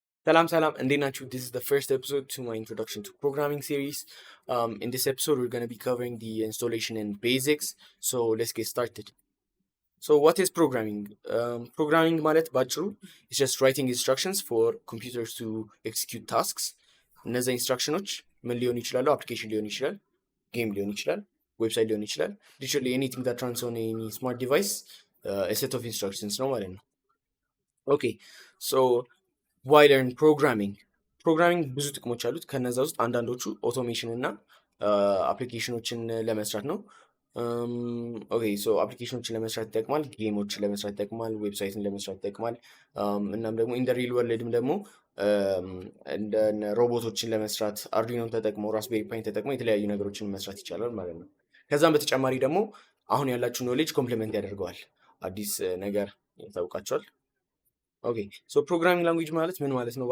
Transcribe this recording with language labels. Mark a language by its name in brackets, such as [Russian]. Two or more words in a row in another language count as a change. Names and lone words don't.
[English] Salam salam, and Nachu. This is the first episode to my introduction to programming series. In this episode, we're going to be covering the installation and basics. So let's get started. So what is programming? Programming [Amharic] ማለት ባጭሩ [English] is just writing instructions for computers to execute tasks. [Amharic] እነዛ ኢንስትራክሽኖች ምን ሊሆኑ ይችላሉ? አፕሊኬሽን ሊሆን ይችላል፣ ጌም ሊሆን ይችላል፣ ዌብሳይት ሊሆን ይችላል። [English] Literally anything that runs on any smart device, a set of instructions [Amharic] ነው ማለት ነው። [English] Okay, so why learn programming [Amharic] ብዙ ጥቅሞች አሉት። ከነዛ ውስጥ አንዳንዶቹ ኦቶሜሽን እና አፕሊኬሽኖችን ለመስራት ነው። [English] okay so [Amharic] አፕሊኬሽኖችን ለመስራት ይጠቅማል፣ ጌሞችን ለመስራት ይጠቅማል፣ ዌብሳይትን ለመስራት ይጠቅማል። እናም ደግሞ [English] in real world [Amharic] ደግሞ እንደ ሮቦቶችን ለመስራት አርዲኖን ተጠቅሞ ራስቤሪ ፓይን ተጠቅሞ የተለያዩ ነገሮችን መስራት ይቻላል ማለት ነው። ከዛም በተጨማሪ ደግሞ አሁን ያላችሁ [English] knowledge complement [Amharic] ያደርገዋል። አዲስ ነገር ያታውቃቸዋል። [English] okay so programming language [Amharic] ማለት ምን ማለት ነው?